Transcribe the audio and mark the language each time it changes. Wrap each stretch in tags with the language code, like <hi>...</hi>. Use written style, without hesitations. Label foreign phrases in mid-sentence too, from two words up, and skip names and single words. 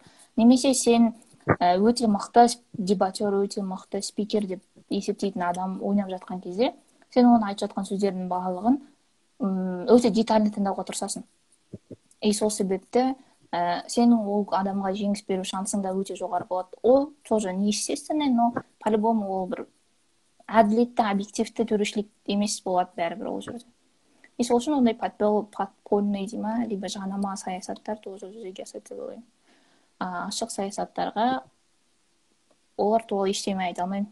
<kk>Немесе сен өте мықты дебатер, өте мықты спикер деп есептейтін адам ойнап жатқан кезде, сен оны айтып жатқан сөздердің барлығын өте детальный тыңдауға тырысасың. И сол себепті сенің ол адамға жеңіс беру шансың да өте жоғары болады. Ол</kk> <ru>тоже неестественный, но по-любому</ru> <kk>ол бір әділетті, объективті төрешілік емес болады бәрібір ол жерде. И сол үшін ондай подпольный дей ма, либо жанама саясаттар тоже жүзеге асады деп ойлаймын. Ашық саясаттарға олар туралы ештеңе айта алмаймын.</kk>